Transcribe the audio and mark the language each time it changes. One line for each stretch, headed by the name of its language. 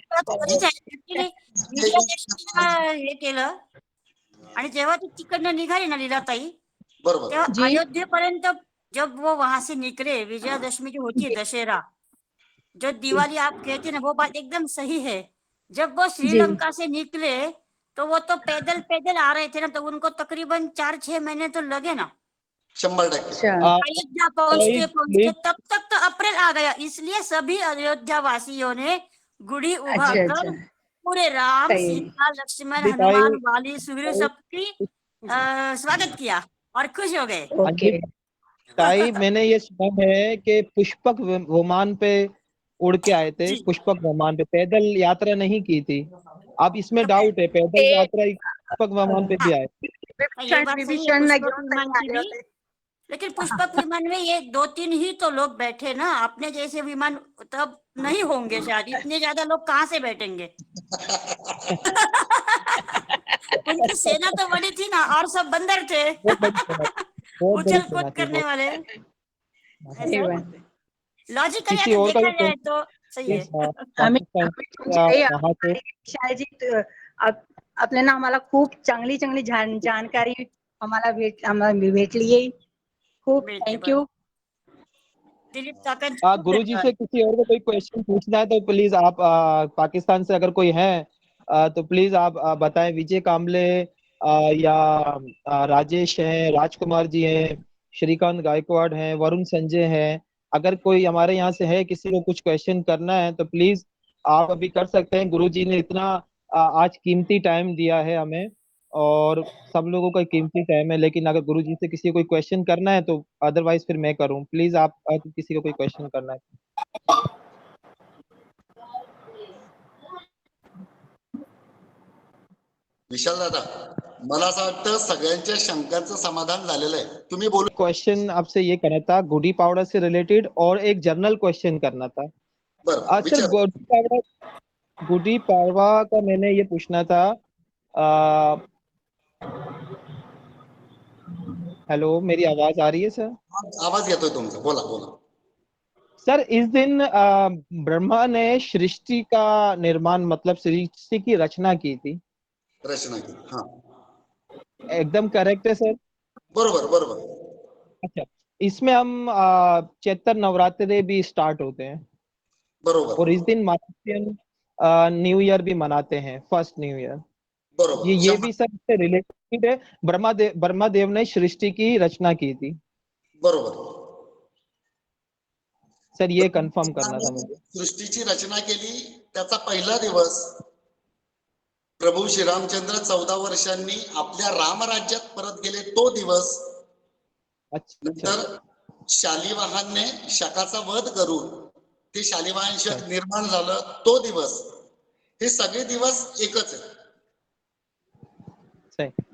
Marathi: Actually विजयादशमीला हे केलं आणि जेव्हा ती तिकडनं निघाली ना लीलाताई, तेव्हा अयोध्येपर्यंत
Hindi: जब वो वहां से निकले, विजयादशमी जो होती है दशहरा, जो दिवाली आप कहते हैं ना, वो बात एकदम सही है. जब वो श्रीलंका से निकले तो वो तो पैदल पैदल आ रहे थे ना, तो उनको तकरीबन 4-6 महीने तो लगे ना
English: 100%.
Hindi: अयोध्या पहुंचते पहुंचते. तब तक तो अप्रैल आ गया. इसलिए सभी अयोध्या वासियों ने गुड़ी उभारकर पूरे राम सीता लक्ष्मण हनुमान वाली सुग्रीव सबकी स्वागत किया और खुश हो गए. ताई मैंने ये सुना है कि पुष्पक विमान पे उड़ के आए थे, पुष्पक विमान पे, पैदल यात्रा नहीं की थी. अब इसमें डाउट है, पैदल यात्रा पुष्पक विमान पे भी आए. ये बात सही है, पुष्पक विमान की भी. लेकिन पुष्पक विमान में ये 2-3 ही तो लोग बैठे ना, अपने जैसे विमान तब नहीं होंगे शायद. इतने ज्यादा लोग कहाँ से बैठेंगे. उनकी सेना तो बड़ी थी ना और सब बंदर थे. उछल कूद करने वाले. लॉजिकली अगर देखा जाए तो सही है.
Marathi: शाळेची आपल्याला आम्हाला खूप चांगली चांगली जानकारी आम्हाला भेटली आहे. खूप थँक्यू.
Hindi: गुरुजी से किसी और को कोई क्वेश्चन पूछना है तो प्लीज आप पाकिस्तान से अगर कोई है तो प्लीज आप बताएं. विजय कांबले या राजेश हैं, राजकुमार जी हैं, श्रीकांत गायकवाड़ हैं, वरुण संजय हैं. अगर कोई हमारे यहाँ से है, किसी को कुछ क्वेश्चन करना है तो प्लीज आप अभी कर सकते हैं. गुरुजी ने इतना आज कीमती टाइम दिया है हमें और सब लोगों का कीमती टाइम है. लेकिन अगर गुरुजी से किसी को कोई क्वेश्चन करना है तो अदरवाइज फिर मैं करूं. प्लीज आप किसी को कोई क्वेश्चन करना है.
Marathi: विशाल दादा, मला असं वाटतं सगळ्यांच्या शंकांचं समाधान झालेलं आहे. तुम्ही बोलू.
Hindi: क्वेश्चन आपसे ये करना था गुड़ी पावड़ा से रिलेटेड और एक जनरल क्वेश्चन करना था. सर गुड़ी पाड़वा का मैंने ये पूछना था. हेलो, मेरी आवाज आ रही है सर?
Marathi: आवाज येतोय तुमचा, बोला बोला.
Hindi: सर इस दिन ब्रह्मा ने सृष्टि का निर्माण मतलब सृष्टि की रचना की थी. रचना की. हाँ, एकदम करेक्ट है सर?
Marathi: बरोबर बरोबर.
Hindi: अच्छा, इसमें हम चैत्र नवरात्रे भी स्टार्ट होते हैं.
Marathi: बरोबर.
Hindi: और इस दिन महाराष्ट्रियन न्यू ईयर भी मनाते हैं, फर्स्ट न्यू ईयर.
Marathi: बरोबर.
Hindi: ये भी सर से रिलेटेड है. ब्रह्मा देव ने सृष्टि की रचना की थी.
Marathi: बरोबर
Hindi: सर, ये कंफर्म करना था मुझे.
Marathi: सृष्टीची रचना केली त्याचा पहिला दिवस प्रभू श्रीरामचंद्र 14 वर्षांनी आपल्या रामराज्यात परत गेले तो दिवस
Hindi: अच्छा
Marathi: नंतर शालिवाहनने शकाचा वध करून ते शालिवाहन शक निर्माण झालं तो दिवस, हे सगळे दिवस एकच आहे.